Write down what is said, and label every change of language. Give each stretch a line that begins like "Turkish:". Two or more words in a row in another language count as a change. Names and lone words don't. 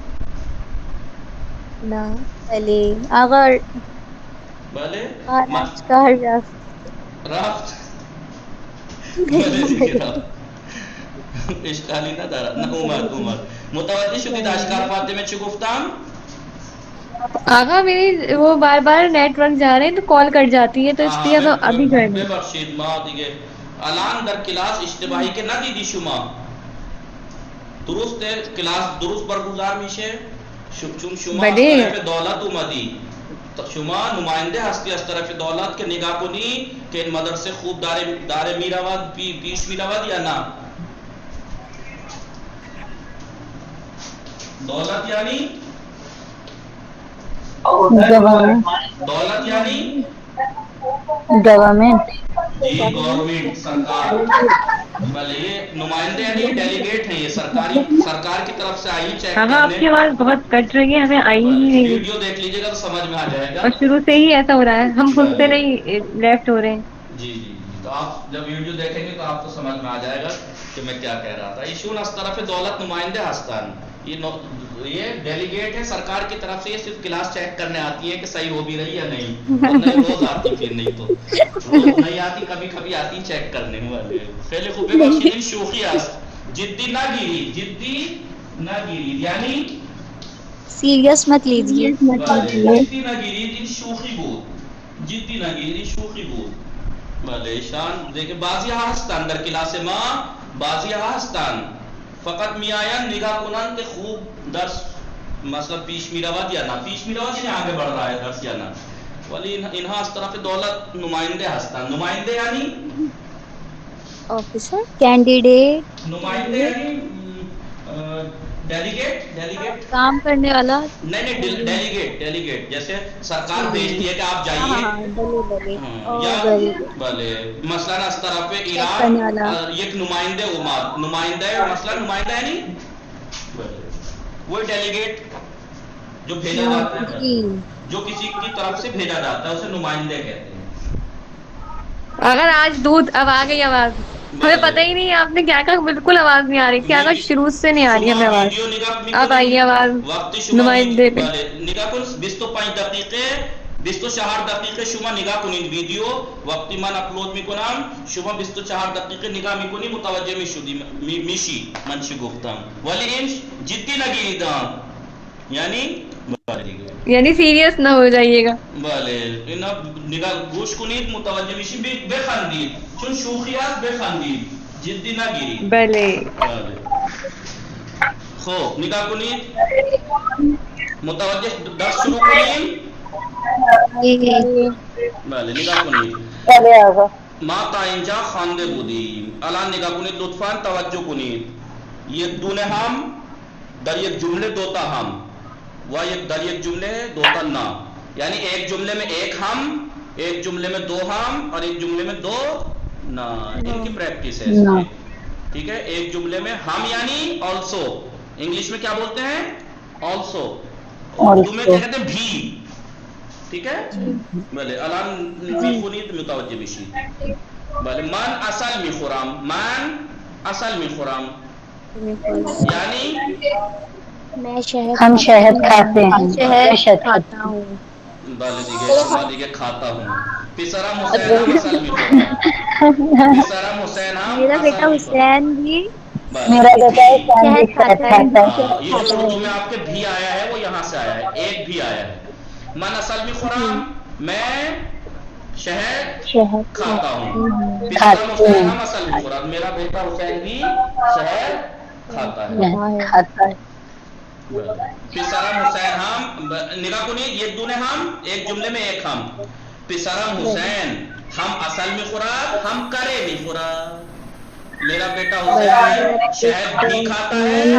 Persian: نه بله آقا بله آرش کار رفت بله دیگه رفت اشکالی ندارد نه اومد متوجه شدید اشکار فاطمه چی گفتم
Urdu: آقا میری وہ بار بار نیٹ ورک جا رہے ہیں تو کال کٹ جاتی ہے تو اس لیے اب ابھی جوائن
Persian: ببخشید ما دیگه الان در کلاس اشتباهی که ندیدی شما درست کلاس درست برگزار میشه چون شما از طرف دولت اومدی شما نماینده هستی از طرف دولت که نگاه کنی که این مدرسه خوب داره میرود پیش میرود یا نه دولت یعنی دولت یعنی
Urdu: گورنمنٹ جی گورنمنٹ سرکار بھلے یہ نمائندے یعنی ڈیلیگیٹ ہیں یہ سرکار کی طرف سے آئی چیک آقا آپ کی آواز بہت کٹ رہی ہے ہمیں آئی ہی نہیں ویڈیو دیکھ لیجیے گا تو سمجھ میں آ جائے گا اور شروع سے ہی ایسا ہو رہا ہے ہم خود سے نہیں لیفٹ ہو رہے ہیں جی تو آپ جب ویڈیو دیکھیں گے تو آپ کو سمجھ میں آ جائے گا کہ میں کیا کہہ رہا تھا
Persian: ایشون از طرف دولت نمائندے ہستان
Urdu: یہ ڈیلیگیٹ ہے سرکار کی طرف سے یہ صرف کلاس چیک کرنے آتی ہے کہ صحیح ہو بھی رہی ہے نہیں روز آتی پھر نہیں تو روز نہیں آتی کبھی کبھی آتی چیک کرنے والے
Persian: خیلی خوبی بخشید شوخی است جدی نہ گیرید یعنی
Urdu: سیریس مت لیجیے
Persian: جدی نہ گیرید شوخی بود جدی نہ گیرید شوخی بود بله شان دیگه بعضی ها هستن در کلاس ما بعضی ها هستن فقط میآیند نگاه کنند که خوب درس مثلا پیش میرود یا نه پیش میرود یعنی آگه
Urdu: بڑھ رہا ہے
Persian: درس یا نه ولی اینها از طرف دولت نماینده هستند نماینده یعنی
English: officer candidate
Persian: نماینده یعنی ڈیلیگیٹ
Urdu: کام کرنے والا نہیں ڈیلیگیٹ جیسے سرکار بھیجتی ہے کہ آپ جائیے بلے مثلا اس طرف ایران ایک نمائندہ ہے مثلا نمائندہ ہے نہیں وہ ڈیلیگیٹ جو بھیجا جاتا ہے جو کسی کی طرف سے بھیجا جاتا ہے اسے نمائندے کہتے ہیں اگر آج دودھ اب آ گئی آواز ہمیں پتہ ہی نہیں آپ نے کیا کہا, بالکل آواز نہیں آ رہی تھی آقا, شروع سے نہیں آ رہی ہمیں آواز.
Persian: ویڈیو نگاہ
Urdu: آپ آئیے آواز
Persian: وقتی شما
Urdu: نمائندے پہ.
Persian: بله نگاه کن 25 دقیقه 24 دقیقه شما نگاه کنید ویدیو وقتی من اپلود میکنم شما 24 دقیقه نگاه میکنی متوجه میشی من چی گفتم, ولی این جدی نگیرید یعنی
Urdu: یعنی سیریس نہ ہو جائیے گا.
Persian: بله اینا نگاه گوش کنید متوجه میشی بخندید چون شوخی است بخندید جدی نگیرید. بله بله خب نگاه کنید متوجه درس شروع کنیم. بله نگاه کنید ما تا اینجا خوانده بودیم, الان نگاه کنید لطفاً توجه کنید. یک دونه هم در یک جمله دوتا هم و یک در یک جمله دوتا نا, یعنی
Urdu: ایک جملے میں ایک ہم, ایک جملے میں دو ہم اور ایک جملے میں دو نا, ان کی پریکٹس ہے اس کی. ٹھیک ہے, ایک جملے میں ہم یعنی آلسو, انگلش میں کیا بولتے ہیں آلسو, اردو میں کیا کہتے ہیں بھی. ٹھیک ہے
Persian: بله الان میخونید متوجه بشید. بله من اصل میخورم, من اصل میخورم یعنی
Urdu: ہم شہد کھاتے ہیں, شہد کھاتا ہوں.
Persian: بله دیگه شما دیگه
Urdu: کھاتا ہوں.
Persian: پسرم حسین هم اصل میخورم, پسرم حسین هم
Urdu: میرا بیٹا
Persian: اصل میخورم.
Urdu: حسین بھی میرا بیٹا شہد کھاتا ہے. یہ جو اردو میں آپ کے بھی آیا ہے وہ یہاں سے آیا ہے, ایک بھی آیا ہے.
Persian: من اصل میخورم
Urdu: میں شہد کھاتا ہوں.
Persian: پسرم حسین هم اصل میخورم,
Urdu: میرا بیٹا حسین بھی شہد کھاتا ہے.
Persian: پسرم حسین ہم نگاہ کنید یک دونه ہم
Urdu: ایک جملے میں ایک ہم.
Persian: پسرم حسین ہم اصل میخورد ہم کرے میخورد.
Urdu: میرا بیٹا حسین شہد بھی کھاتا ہے